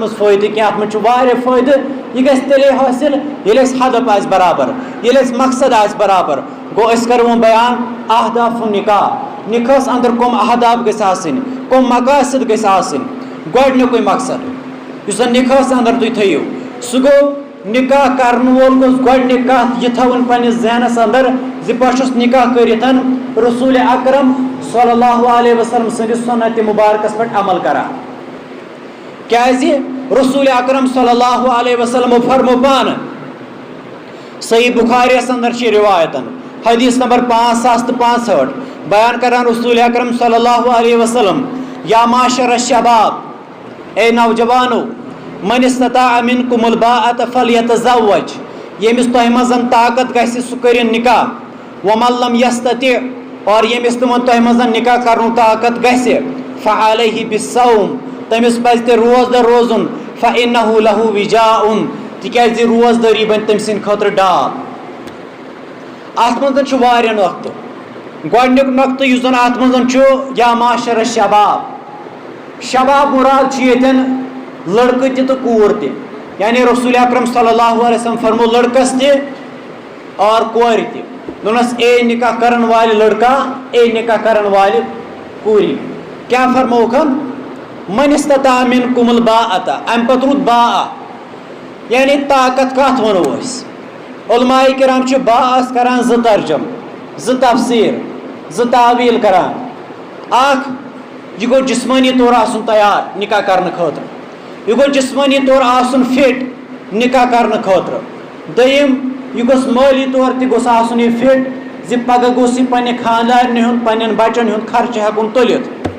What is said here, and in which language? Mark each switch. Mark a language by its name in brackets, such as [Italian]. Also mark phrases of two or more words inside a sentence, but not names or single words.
[Kashmiri] منٛز فٲیدٕ کینٛہہ اتھ منٛز چھُ واریاہ فٲیدٕ یہِ گژھِ تیٚلے حٲصِل ییٚلہِ اَسہِ ہدف آسہِ برابر ییٚلہِ اَسہِ مقصد آسہِ برابر گوٚو أسۍ کرو وۄنۍ بیان اہداف نکاح نکاحس اندر کم اہداف گژھِ آسٕنۍ کم مقاصد گژھِ آسٕنۍ گۄڈنیُکُے مقصد یُس زن نکاحس اندر تُہۍ تھٲیِو سُہ گوٚو نکاح کرن وول گوٚژھ گۄڈنِچ کتھ یہِ تھاوٕنۍ پننِس ذہنس اندر زِ بہٕ چھُس نکاح کٔرِتھ رسول اکرم [Arabic] صلی اللہ علیہ وسلم [Kashmiri] سٕنٛدِس سُنت مبارکس پٮ۪ٹھ عمل کران کیازِ رسول اکرم [Arabic] صلی اللہ علیہ وسلم [Kashmiri] فرمو پانہٕ صحیح بخاریس اندر چھِ روایتن حدیث نمبر 5065 بیان کران رسول اکرم [Arabic] صلی اللہ علیہ وسلم یا معاشر الشباب [Urdu] اے نوجوانو [Arabic] من استطاع منکم الباءۃ فلیتزوج [Kashmiri] ییٚمِس تۄہہِ منٛز طاقت گژھِ سُہ کٔرِنۍ نکاح [Arabic] ومن لم یستطع [Kashmiri] اور ییٚمِس نہٕ تۄہہِ منٛز نکاح کرنُک طاقت گژھِ [Arabic] فعلیہ بالصوم [Kashmiri] تٔمِس پزِ تیٚلہِ روزدر روزُن [Arabic] فانہ لہ وجاء [Kashmiri] تِکیازِ روزدٲری بنہِ تٔمۍ سٕنٛدِ خٲطرٕ ڈال اتھ منٛز چھُ واریاہ نۄقطہٕ گۄڈنیُک نۄقطہٕ یُس زن اتھ منٛز چھُ [Arabic] یا معاشر الشباب شباب [Kashmiri] مراد چھُ ییٚتٮ۪ن لڑکہٕ تہِ تہٕ کوٗر تہِ یعنی رسول اکرم [Arabic] صلی اللہ علیہ وسلم [Kashmiri] فرمو لڑکس تہِ اور کور تہِ دونس اے نکاح کرن والہِ لڑکا اے نکاح کرن والہِ کوری کیا فرموکھن من [Arabic] استطاع منکم الباءۃ [Kashmiri] ام پتہ روٗد باء یعنی طاقت کتھ ونو أسۍ علماء کرام چھِ باءس کران زٕ ترجم زٕ تفسیٖر زٕ تعویٖل کران اکھ یہ گو جسمانی طور آسن تیار نکاح کرنے خاطر یہ گو جسمانی طور آسن فٹ نکاح کرنے خاطر دوٚیِم یہ گوٚژھ مٲلی طور تہِ گوٚژھ آسُن یہِ فٹ زِ پگہہ گوٚژھ یہِ پننہِ خاندارنہِ ہُنٛد پننٮ۪ن بچن ہُنٛد خرچہٕ ہٮ۪کُن تُلِتھ